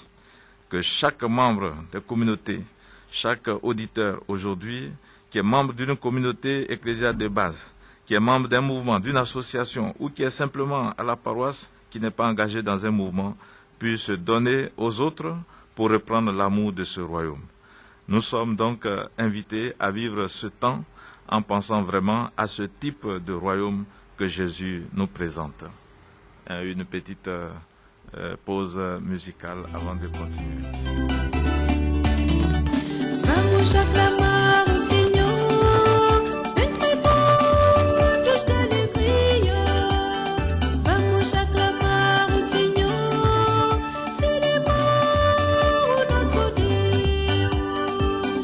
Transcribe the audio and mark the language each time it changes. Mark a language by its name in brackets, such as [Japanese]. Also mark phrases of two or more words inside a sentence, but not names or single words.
[French] Que chaque membre de communauté, chaque auditeur aujourd'hui, qui est membre d'une communauté ecclésiale de base, qui est membre d'un mouvement, d'une association, ou qui est simplement à la paroisse, qui n'est pas engagé dans un mouvement, puisse donner aux autres pour reprendre l'amour de ce royaume. Nous sommes donc invités à vivre ce temps en pensant vraiment à ce type de royaume que Jésus nous présente. Une petite pause musicale avant de continuer. [Portuguese] Vamos aclamar o Senhor, entre todos de alegria. Vamos aclamar o Senhor, celebrar o nosso Deus.